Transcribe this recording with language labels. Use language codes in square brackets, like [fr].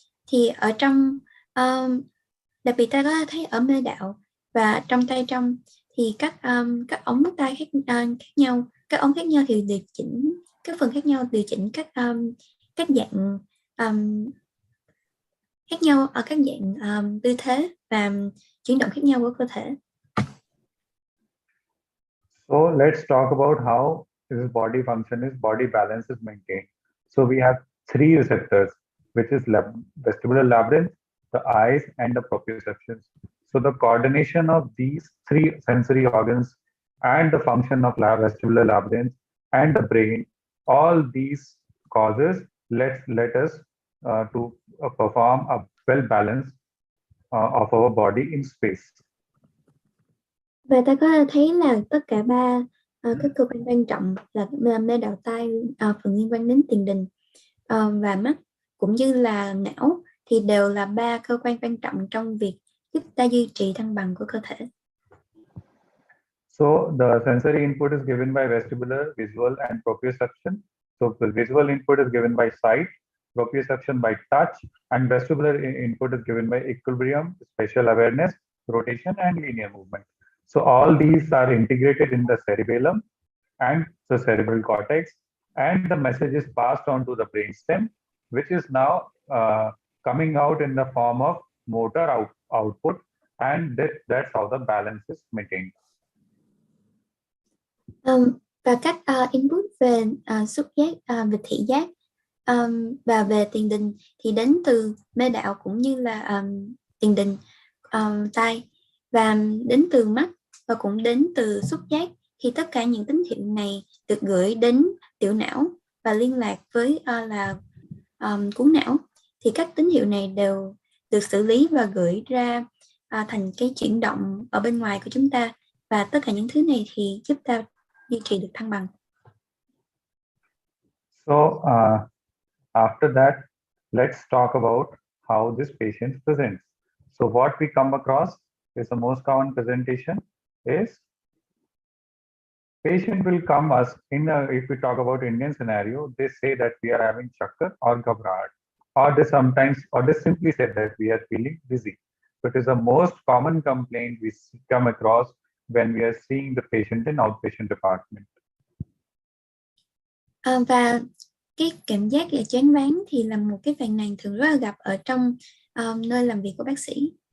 [vi] Thì ở trong đặc biệt ta có thấy ở mê đạo và trong tay trong thì các ống tai khác nhau, các ống khác nhau thì điều chỉnh các phần khác nhau, điều chỉnh các dạng khác nhau ở các dạng tư thế và chuyển động khác nhau của cơ thể. [en] So let's talk about how this body function is, body balance is maintained. So we have 3 receptors, which is vestibular labyrinth, the eyes, and the proprioceptions. So the coordination of these 3 sensory organs and the function of vestibular labyrinth and the brain, all these causes let us to perform a well balance of our body in space. [vi] Và ta có thấy là tất cả 3 các cơ quan quan trọng là mê đạo tai, phần liên quan đến tiền đình và mắt cũng như là não thì đều là 3 cơ quan quan trọng trong việc giúp ta duy trì thăng bằng của cơ thể. [en] So the sensory input is given by vestibular, visual, and proprioception. So the visual input is given by sight, proprioception by touch, and vestibular input is given by equilibrium, spatial awareness, rotation, and linear movement. So all these are integrated in the cerebellum and the cerebral cortex, and the message is passed on to the brainstem, which is now coming out in the form of motor output, and that's how the balance is maintained. [vi] Và các input về xúc giác, về thị giác và về tiền đình thì đến từ mê đạo cũng như là tiền đình tai, và đến từ mắt và cũng đến từ xúc giác. Thì tất cả những tín hiệu này được gửi đến tiểu não và liên lạc với cuống não. Thì các tín hiệu này đều được xử lý và gửi ra thành cái chuyển động ở bên ngoài của chúng ta, và tất cả những thứ này thì giúp ta duy trì được thăng bằng. [en] So after that, let's talk about how this patient presents. So what we come across is the most common presentation is patient will come us if we talk about Indian scenario, they say that we are having chakkar or ghabrat, or they simply say that we are feeling dizzy. So it is the most common complaint we come across when we are seeing the patient in outpatient department. [vi] Và cái cảm giác là choáng váng thì là một cái phàn nàn thường rất là gặp ở trong nơi làm việc của bác sĩ.